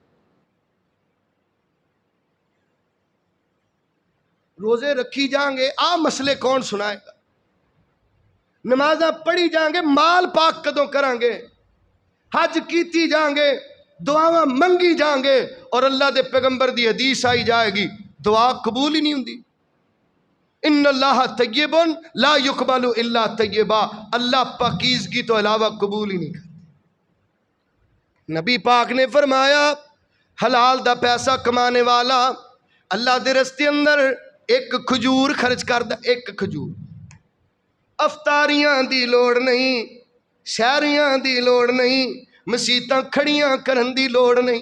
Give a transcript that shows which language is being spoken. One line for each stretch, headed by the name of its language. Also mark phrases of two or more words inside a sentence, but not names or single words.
Punjabi: روزے رکھی جائیں گے، آ مسلے کون سنائے گا? نمازاں پڑھی جائیں گے، مال پاک کدوں کراں گے? حج کیتی جائیں گے، دعاواں منگی جائیں گے، اور اللہ دے پیغمبر دی حدیث آئی جائے گی، دعا قبول ہی نہیں ہندی.
Arabic: إن الله طيب لا يقبل إلا طيبا,
Punjabi: اللہ پاکیزگی تو علاوہ قبول ہی نہیں کرتا. نبی پاک نے فرمایا حلال دا پیسہ کمانے والا اللہ دے رستے اندر ایک کھجور خرچ کردا، ایک کھجور. افطاریاں دی لوڑ نہیں، شہریاں دی لوڑ نہیں، مسیتاں کھڑیاں کرن دی لوڑ نہیں.